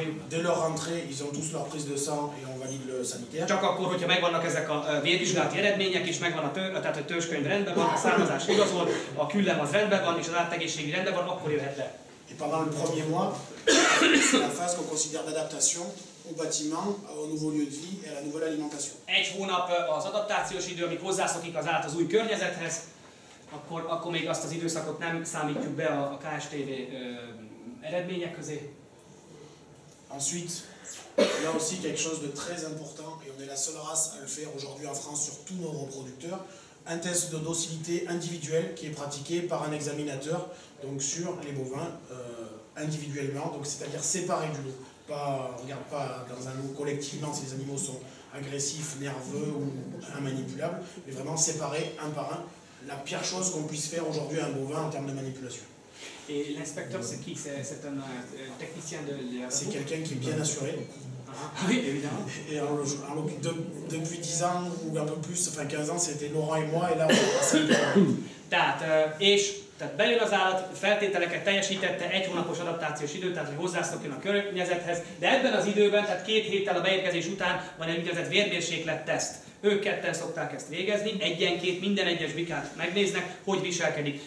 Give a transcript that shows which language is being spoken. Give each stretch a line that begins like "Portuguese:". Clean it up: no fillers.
French: Dès leur rentrée, ils ont tous leur prise de sang et on valide le sanitaire.
Hungarian: Csak akkor, hogyha megvannak ezek a vérvizsgálati eredmények, és megvan tehát a törzskönyv rendben van, a származás igazol, a küllem az rendben van, és az állategészségi rendben van, akkor jöhet le.
French: Et pendant le premier mois, c'est la phase qu'on considère d'adaptation au bâtiment, au nouveau lieu de vie et à la nouvelle alimentation.
Hungarian: 1 hónap az adaptációs idő, amíg hozzászokik az állat az új környezethez, akkor még azt az időszakot nem számítjuk be a KSTV eredmények közé.
French: Ensuite, il y a aussi quelque chose de très important, et on est la seule race à le faire aujourd'hui en France sur tous nos reproducteurs, un test de docilité individuelle qui est pratiqué par un examinateur donc sur les bovins individuellement, donc c'est-à-dire séparés du lot. On ne regarde pas dans un lot collectivement si les animaux sont agressifs, nerveux ou immanipulables, mais vraiment séparés un par un. La pire chose qu'on puisse faire aujourd'hui à un bovin en termes de manipulation. Et l'inspecteur, c'est qui? C'est un technicien de l'élevage? C'est quelqu'un qui est bien assuré. Oui, évidemment. Et depuis 10 ans ou un peu plus, enfin 15 ans, c'était Laurent et moi, et là on est passé
Hungarian: Tehát bejön az állat, feltételeket teljesítette, 1 hónapos adaptációs idő, tehát hogy hozzászokjon a környezethez, de ebben az időben, tehát 2 héttel a beérkezés után van egy úgynevezett vérmérséklet teszt. Ők ketten szokták ezt végezni, egyenként minden egyes bikát megnéznek, hogy viselkedik.